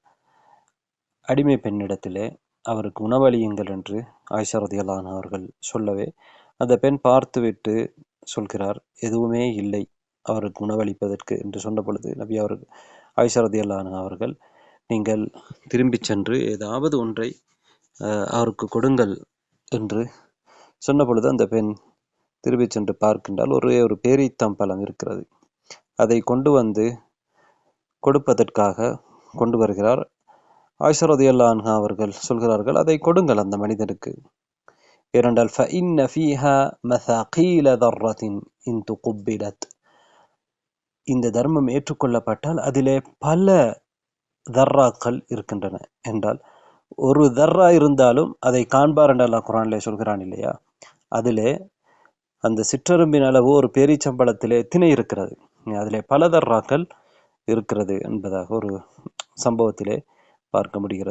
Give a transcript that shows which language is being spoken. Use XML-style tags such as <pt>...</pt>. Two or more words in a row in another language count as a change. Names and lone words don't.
<ta>அடிமை பெண்ணிடத்திலே அவருக்கு உணவளியுங்கள் என்று ஆயிஷா</ta> <ar>رضي الله عنها</ar> <ta>அவர்கள் சொல்லவே, அந்த பெண் பார்த்துவிட்டு சொல்கிறார், எதுவுமே இல்லை அவருக்கு உணவளிப்பதற்கு என்று சொன்ன பொழுது நபி அவர்கள் ஆயிஷா</ta> <ar>رضي الله عنها</ar> <ta>அவர்கள், நீங்கள் திரும்பி சென்று ஏதாவது ஒன்றை அவருக்கு கொடுங்கள் என்று சொன்ன பொழுது அந்த பெண் திரும்பி சென்று பார்க்கின்றால் ஒரே ஒரு பேரீத்தம்பழம் இருக்கிறது. அதை கொண்டு வந்து கொடுப்பதற்காக கொண்டு வருகிறார். ஆயிஷா</ta> <ar>رضي الله عنها</ar> <ta>அவர்கள் சொல்கிறார்கள், அதை கொடுங்கள் அந்த மனிதனுக்கு.</ta> <ar>ஏனென்றால் فَإِنَّ فِيهَا مَثَاقِيلَ ذَرَّةٍ إِن تُقُبِّلَتْ,</ar> <ta>இந்த தர்மம் ஏற்றுக்கொள்ளப்பட்டால் அதிலே பல தர்ராக்கள் இருக்கின்றன என்றால், ஒரு தர்ரா இருந்தாலும் அதை காண்பார் என்று அல்லாஹ் குர்ஆனிலே சொல்கிறான் இல்லையா, அதிலே அந்த சிற்றெரும்பின் அளவு ஒரு பேரீச்சம்பழத்திலே எத்தனை இருக்கிறது, அதிலே பல தர்ராக்கள் இருக்கிறது என்பதாக ஒரு சம்பவத்திலே பார்க்க முடிகிறது.</ta>